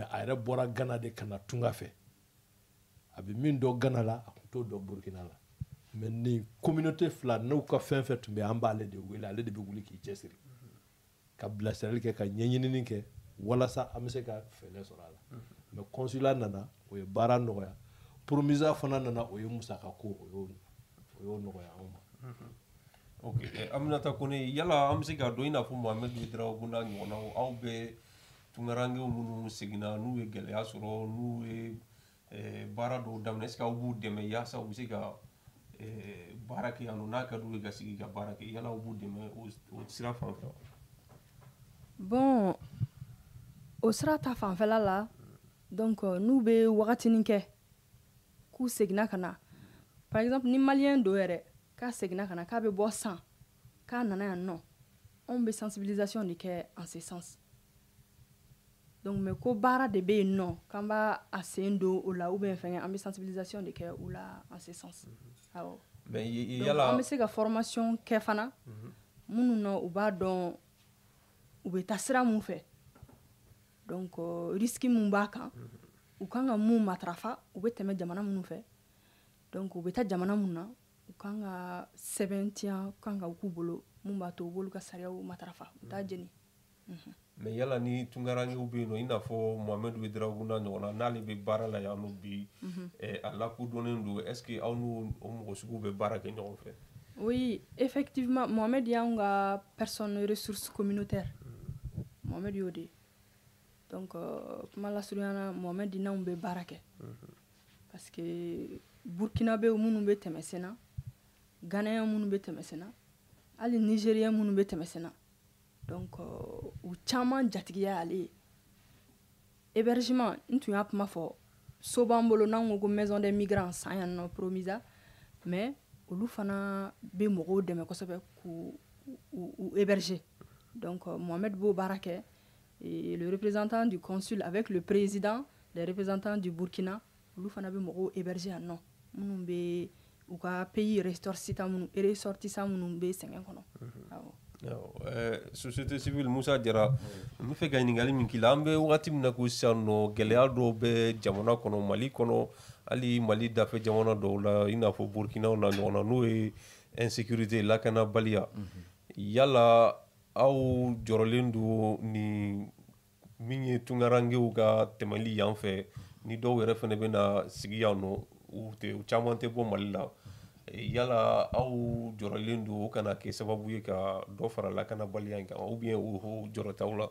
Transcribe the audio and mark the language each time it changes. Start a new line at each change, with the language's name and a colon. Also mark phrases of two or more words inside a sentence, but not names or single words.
Bambara: a yɛrɛ bɔra Ghana de ka na tunga fɛ a bɛ min dɔn Ghana la a tun t'o dɔn Burkina la mais nin communauté fila n'u ka fɛn fɛn tun bɛ an b'ale de wele ale de bɛ wuli k'i cɛsiri ka bilasirali kɛ ka ɲɛɲinini kɛ walasa an bɛ se ka fɛɛrɛ sɔrɔ a la
French: mais consulat
Bambara: nana o ye baara nɔgɔya Promisa fana nana o ye musaka ko o y'o nɔgɔya anw ma. ok Aminata Kone yala an bɛ se k'a dɔn i n'a fɔ Mohamed Ouédraogo n'a ɲɔgɔnnaw aw bɛ tungarankew minnu seginna n'u ye gɛlɛya sɔrɔ n'u ye baara dɔw daminɛ
French: est ce que
Bambara: aw b'u dɛmɛ yaasa u bɛ se ka baara kɛ yan nɔ n'a ka d'u ye ka sigi ka baara kɛ yala aw b'u dɛmɛ o sira fan fɛ wa. Bon o sira ta fanfɛla la donc n'u bɛ wagatinin kɛ k'u seginna ka na
French: par exemple
Bambara: ni maliyɛn dɔ yɛrɛ k'a seginna ka na k'a bɛ bɔ san k'a nana yan nɔ anw bɛ sensibilisation de kɛ
French: en ce sens donc mais
Bambara: ko baara de bɛ yen nɔ k'an b'a a sen don o la
French: ou bien
Bambara: fɛngɛ an bɛ sensibilisation de kɛ o la
French: en ce sens
Bambara: awɔ mais donc yala an bɛ se ka formation kɛ fana minnu na u b'a dɔn u bɛ taa sira mun fɛ
French: donc risque
Bambara: mun b'a kan u kan ka mun matarafa u bɛ tɛmɛ jamana minnu fɛ donc u bɛ taa jamana mun na u kan ka sɛbɛntiya kan ka k'u bolo mun b'a to u b'olu ka sariyaw matarafa u t'a jeni mais yala ni tungarangew bɛ yen nɔ i n'a fɔ Mohamed Ouedraogo n'a ɲɔgɔn na n'ale bɛ baara la yan nɔ bi a lakodɔnnen don
French: est ce que
Bambara: aw n'o mɔgɔ sugu bɛ baara kɛ ɲɔgɔn fɛ.
French: Oui, effectivement, Mohamed
Bambara: y'an ka
French: personne ressource communautaire.
Bambara: Mohamed y'o de. Donc kuma lasurunyana Mohamed n'anw bɛ baara kɛ.
French: Parce que
Bambara: Burkinabé minnu bɛ tɛmɛ sen na, Ghanéen minnu bɛ tɛmɛ sen na, hali Nigérien minnu bɛ tɛmɛ sen na. Donc u caman jatigiya ale ye. Hébergement n tun y'a kuma fɔ so b'an bolo n'an ko ko
French: maison des migrants
Bambara: san yan nɔ Promisa, mais olu fana bɛ mɔgɔw dɛmɛ kosɛbɛ k'u héberger. Donc Mohamed b'o baara kɛ,
French: et le représentant du consul avec le président des représentants du
Bambara: Burkina olu fana bɛ mɔgɔw héberger yan nɔ minnu bɛ u ka
French: pays ressortissant
Bambara: minnu bɛ sɛgɛn kɔnɔ.
French: Société civile
Bambara: Musa Jara n bɛ fɛ ka ɲininkali min k'i la an bɛ wagati min na ko sisan nɔ gɛlɛya dɔw bɛ jamana kɔnɔ Mali kɔnɔ hali Mali dafɛ jamana dɔw la i n'a fɔ Burkina na ɲɔgɔn na n'o ye insécurité lakanabaliya yala aw jɔrɔlen don ni min ye tungarangew ka tɛmɛli yan fɛ ni dɔw yɛrɛ fana bɛna sigi yan nɔ u caman tɛ bɔ Mali la yala aw jɔrɔlen don o kana kɛ sababu ye ka dɔ fara lakanabaliya in kan
French: ou bien
Bambara: o jɔrɔ t'aw la.